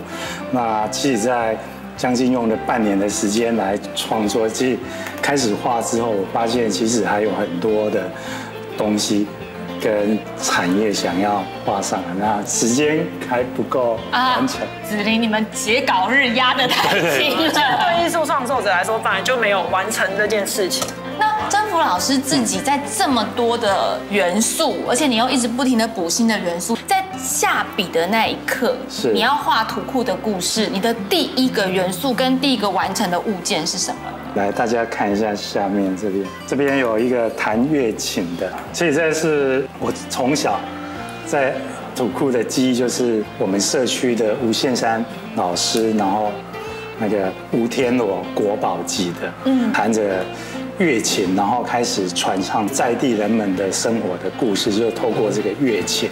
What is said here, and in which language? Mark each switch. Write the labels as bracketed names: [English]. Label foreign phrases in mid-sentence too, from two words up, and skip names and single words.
[Chinese] 那其實，在將近用了半年的時間來創作，其實開始畫之後，我發現其實還有很多的東西跟產業想要畫上來，那時間還不夠完成。子琳，你們截稿日壓得太緊了。對藝術創作者來說，本來就沒有完成這件事情。那征服老師自己在這麼多的元素，而且你又一直不停的補新的元素，在下筆的那一刻，你要畫土庫的故事，你的第一個元素跟第一個完成的物件是什麼？來，大家看一下下面這邊有一個彈樂琴的，其實這是我從小在土庫的記憶，就是我們社區的吳憲山老師，然後那個吳天羅國寶級的，彈着樂琴，然後開始傳唱在地人們的生活的故事，就是透過這個樂琴。